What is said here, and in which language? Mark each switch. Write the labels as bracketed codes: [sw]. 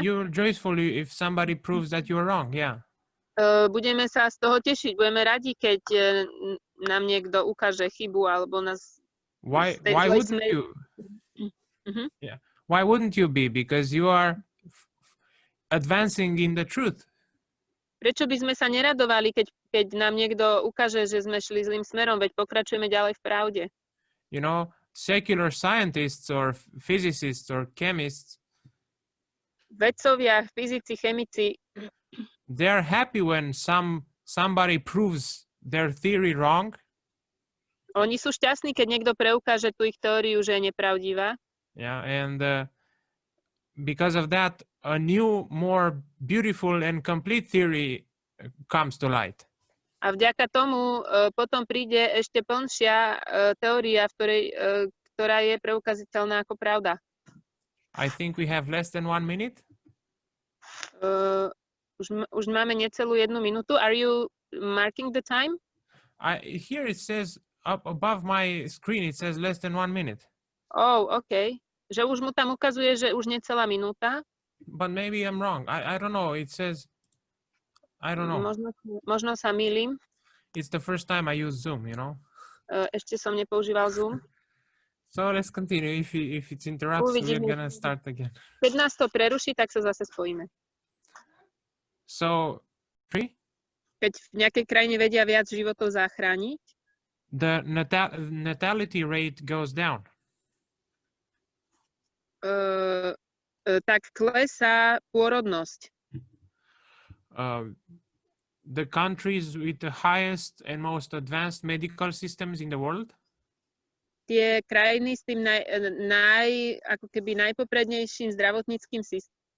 [en] You're joyful if somebody proves that you're wrong, yeah. [sk] Budeme sa z toho tešiť, budeme radi, keď nám niekto ukáže chybu alebo nás... [en] Why wouldn't you? Mm-hmm. Yeah. Why wouldn't you be? Because you are advancing in the truth. [sk] Prečo by sme sa neradovali, keď nám niekto ukáže, že sme šli zlým smerom, veď pokračujeme ďalej v pravde. [en] Secular scientists or physicists or chemists, [sk] vedcovia, fyzici, chemici, [en] they are happy when somebody proves their theory wrong. [sk] Oni sú šťastní, keď niekto preukáže tú ich teóriu, že je nepravdivá. [en] Yeah, and because of that, a new, more beautiful and complete theory comes to light. [sk] A vďaka tomu potom príde ešte plnšia teória, ktorá je preukazateľná ako pravda. [en] I think we have less than 1 minute. [sk] Už máme necelú 1 minútu. [en] Are you marking the time? Here it says up above my screen, it says less than 1 minute. [sk] Oh, OK. Že už mu tam ukazuje, že už necelá minúta. [en] But maybe I'm wrong. I don't know. It says, I don't know. [sk] Možno sa mýlim. [en] It's the first time I use Zoom, you know. [sk] Ešte som nepoužíval Zoom. [en] So let's continue. If it interrupts, we're gonna start again. [sk] Keď nás to preruší, tak sa zase spojíme. [en] So, [sk] keď v nejakej krajine vedia viac životov zachrániť, [en] the natality rate goes down. [sk] Tak klesá pôrodnosť. [en] The countries with the highest and most advanced medical systems in the world, [sk] tie krajiny s tým ako keby najpoprednejším zdravotníckym systémom,